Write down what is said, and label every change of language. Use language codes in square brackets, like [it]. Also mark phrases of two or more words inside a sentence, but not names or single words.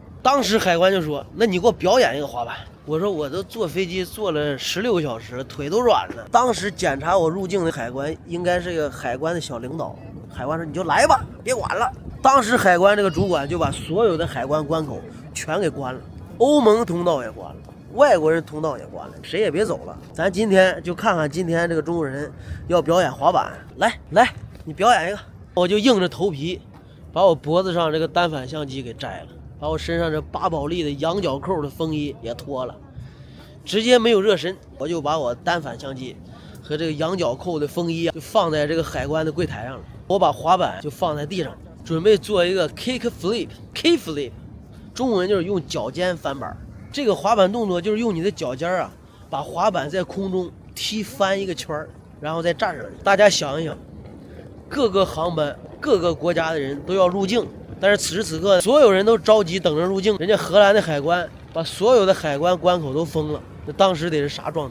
[zh] 當時海關就說：“那你給我表演一個滑板。”我說：“我都坐飛機坐了16個小時，腿都軟了。” 當時檢查我入境的海關應該是個海關的小領導。海關說：“你就來吧，別管了。” 當時海關這個主管就把所有的海關關口全給關了，歐盟通道也關了，外國人通道也關了，誰也別走了。咱今天就看看今天這個中國人要表演滑板，來，你表演一個。我就硬着頭皮把我脖子上這個單反相機給摘了，把我身上這8寶莉的羊角扣的風衣也脫了，直接沒有熱身，我就把我單反相機和這個羊角扣的風衣就放在這個海關的櫃台上了。我把滑板就放在地上，準備做一個 [en] kick flip， K flip， [zh] 中文就是用腳尖翻板。這個滑板動作就是用你的腳尖啊，把滑板在空中踢翻一個圈，然後再站上去。大家想一想，各個航班、各個國家的人都要入境，但是此時此刻所有人都着急等着入境，人家荷蘭的海關把所有的海關關口都封了，那當時得是啥狀態？